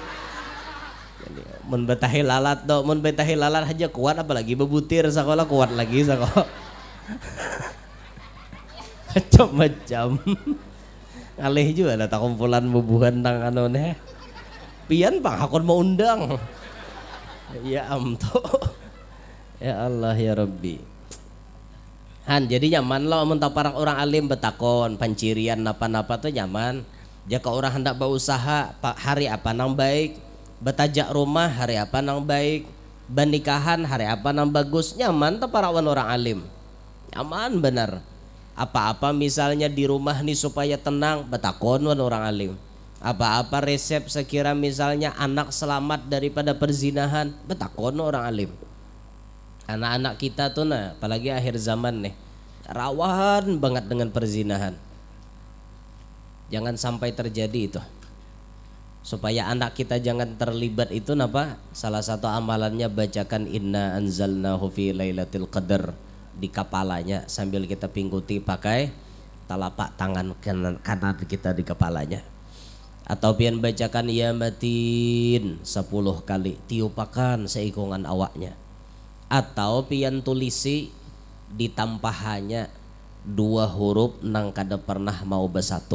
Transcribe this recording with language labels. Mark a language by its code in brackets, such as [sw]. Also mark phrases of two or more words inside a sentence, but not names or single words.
[bjn] Mun betahi lalat do, mun betahi lalat aja kuat apalagi bebutir sekolah kuat lagi sekolah. Macam-macam. Alih juga ada kumpulan bubuhan tang anone. Pian bang hakon mau undang. Ya amto. [ar] يا الله يا ربي. [bjn] Jadi nyaman lo mun para orang alim betakon pancirian napa-napa tuh nyaman. Jika orang hendak berusaha hari apa nang baik, betajak rumah hari apa nang baik, bernikahan hari apa nang bagus, nyaman tuh para orang alim. Nyaman benar. Apa-apa misalnya di rumah nih supaya tenang, betakon orang alim. Apa-apa resep sekira misalnya anak selamat daripada perzinahan, betakon orang alim. Anak-anak kita tuh nah, apalagi akhir zaman nih, rawan banget dengan perzinahan. Jangan sampai terjadi itu. Supaya anak kita jangan terlibat itu napa? Salah satu amalannya bacakan [ar] إنا أنزلناه في ليلة القدر [bjn] di kepalanya sambil kita pingguti pakai telapak tangan kanan kita di kepalanya. Atau pian bacakan [ar] يا متين [bjn] 10 kali tiupakan seikungan awaknya. Atau pian tulisi ditampahannya 2 huruf nang kada pernah mau bersatu.